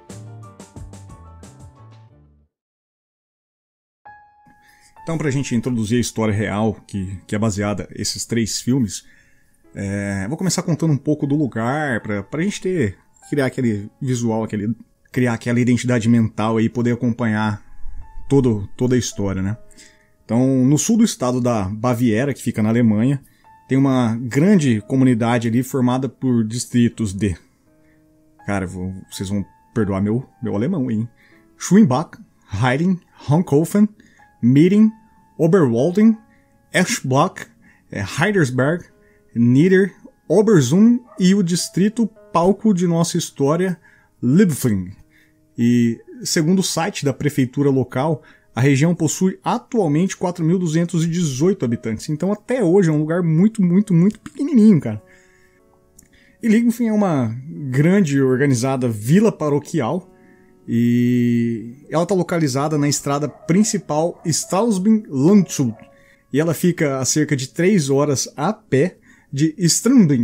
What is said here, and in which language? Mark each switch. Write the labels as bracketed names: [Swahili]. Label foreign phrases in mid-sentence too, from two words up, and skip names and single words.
[Portuguese] Então, para a gente introduzir a história real, que é baseada nesses três filmes, vou começar contando um pouco do lugar, para a gente criar aquele visual, criar aquela identidade mental e poder acompanhar toda a história, né? Então, no sul do estado da Baviera, que fica na Alemanha, tem uma grande comunidade ali formada por distritos de... Cara, vocês vão perdoar meu alemão, hein? Schwimbach, Heiding, Honkhofen, Meeden, Oberwalden, Eschbach, Heidersberg, Nieder, Obersum e o distrito palco de nossa história, Liebfling. E, segundo o site da prefeitura local, A região possui atualmente 4.218 habitantes, então até hoje é um lugar muito, muito, muito pequenininho, cara. E Lincoln é uma grande e organizada vila paroquial, e ela está localizada na estrada principal Straubing-Landshut, e ela fica a cerca de 3 horas a pé de Straubing.